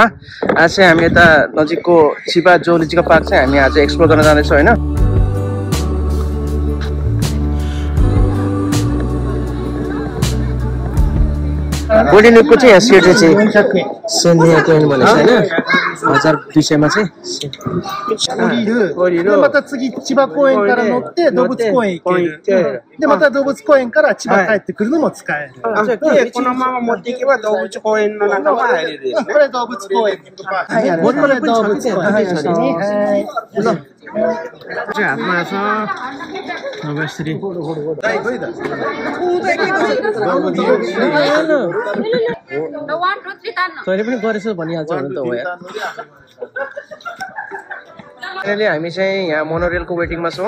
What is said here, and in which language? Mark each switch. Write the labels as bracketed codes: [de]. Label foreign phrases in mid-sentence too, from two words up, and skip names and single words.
[ne] आज चाहिँ हामी यता नजिकको चिबा जोलोजिकल पार्क चाहिँ हामी आज एक्सप्लोर गर्न जाँदैछौँ होइन। गोल्डन विकको चाहिँ यहाँ सेट चाहिँ सेन्डिया कोइन भनेको छ होइन। 1200मा चाहिँ [ja] でまた次千葉公園から乗って動物公園行ける。でまた動物公園から千葉帰ってくるのも使える。でこのまま持っていけば動物公園の中も入れるですね。これ動物公園。はい、これ動物公園ですね。はい。 [ne] हातमा छ अब यसरी तैँले पनि गरेछौ भनिहाल्छ भने त हो यार। अहिले हामी चाहिँ यहाँ मोनोरेलको वेटिङमा छौँ।